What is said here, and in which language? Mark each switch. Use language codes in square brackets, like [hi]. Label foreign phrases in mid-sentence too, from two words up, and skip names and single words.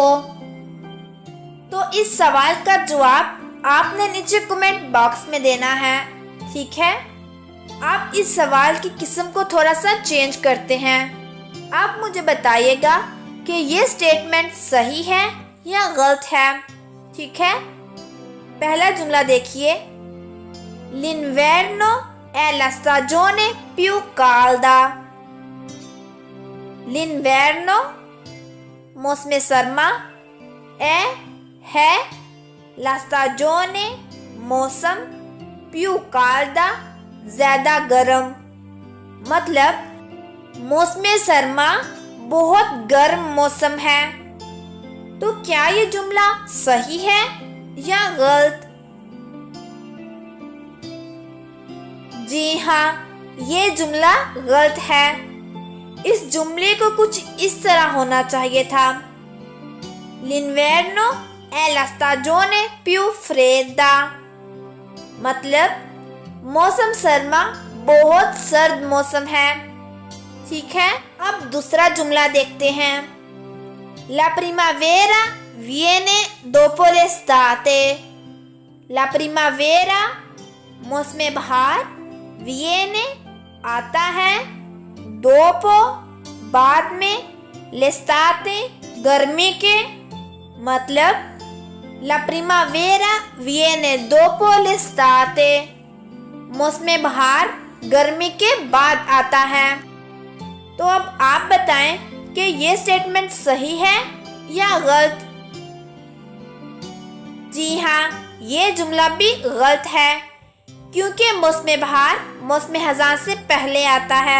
[ur] تو اس سوال کا جواب آپ نے نیچے کمنٹ باکس میں دینا ہے. ٹھیک ہے، آپ اس سوال کی قسم کو تھوڑا سا چینج کرتے ہیں. آپ مجھے بتائیے گا کہ یہ سٹیٹمنٹ صحیح ہے یا غلط ہے. ٹھیک ہے، پہلا جملہ دیکھیے, [it] l'inverno è la stagione più calda। [ur] l'inverno موسم سرما، ہے [it] la stagione [ur] मौसम, [it] più calda [ur] زیادہ گرم. مطلب موسم سرما بہت گرم موسم ہے. تو کیا یہ جملہ صحیح ہے یا غلط? جی ہاں، یہ جملہ غلط ہے. اس جملے کو کچھ اس طرح ہونا چاہیے تھا, [it] l'inverno è la stagione più fredda। [ur] مطلب موسم سرما بہت سرد موسم ہے. ٹھیک ہے، اب دوسرا جملہ دیکھتے ہیں, [it] la primavera viene dopo l'estate। la primavera [ur] موسم بہار، viene آتا ہے، dopo بعد میں، l'estate گرمی کے. मतलब [it] la primavera viene dopo l'estate [ur] موسم بہار گرمی کے بعد آتا ہے. تو اب آپ بتائیں کہ یہ سٹیٹمنٹ صحیح ہے یا غلط? جی ہاں، یہ جملہ بھی غلط ہے، کیونکہ موسم بہار موسم خزاں سے پہلے آتا ہے.